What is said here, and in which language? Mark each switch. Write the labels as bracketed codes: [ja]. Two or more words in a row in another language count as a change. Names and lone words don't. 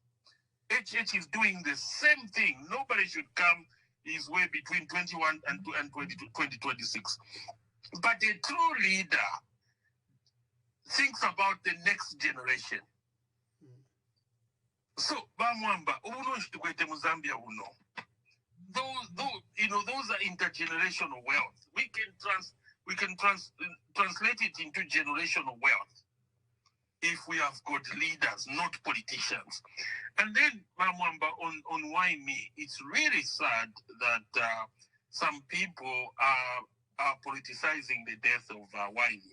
[en] HH is doing the same thing. Nobody should come his way between 21 and 2026. But a true leader thinks about the next generation. So, [bem] Bamwamba, uno shitukwete mu Zambia uno. [en] Those are intergenerational wealth. We can translate it into generational wealth if we have got leaders, not politicians. And then, Bamwamba, on Why Me, it's really sad that some people are politicizing the death of Waini.